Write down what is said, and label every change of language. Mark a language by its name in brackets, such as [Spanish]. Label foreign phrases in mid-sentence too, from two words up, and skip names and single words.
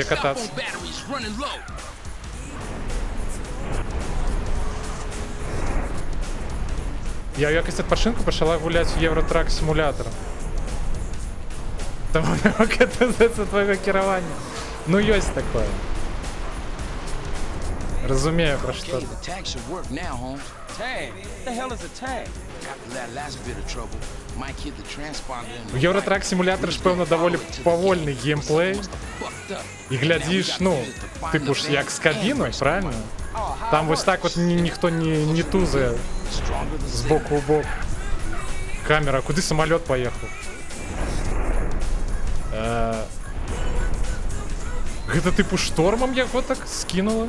[English] My cell [Belarusian] катацца. [English] phone battery's running low. [Belarusian] Я ў якасць адпачынку пачала гуляць у Евротрак сімулятор. Таму не мог адказацца твайго кіравання. Ну, ёсць такое. Разумею, пра што. [English] Okay, the tag should work now, Holmes. Tag. What the hell is a tag? After that last bit of trouble, Mike hit the transponder in [Belarusian] У Евротрак сімулятор ж, пэўна, даволі павольны геймплей. І глядзіш, ну, типу ж як з кабіною, правильно? Там вось так от ніхто не тузае з боку ў бок. Камера, куды самалёт паехаў? Гэта типу штормам яго так скінула?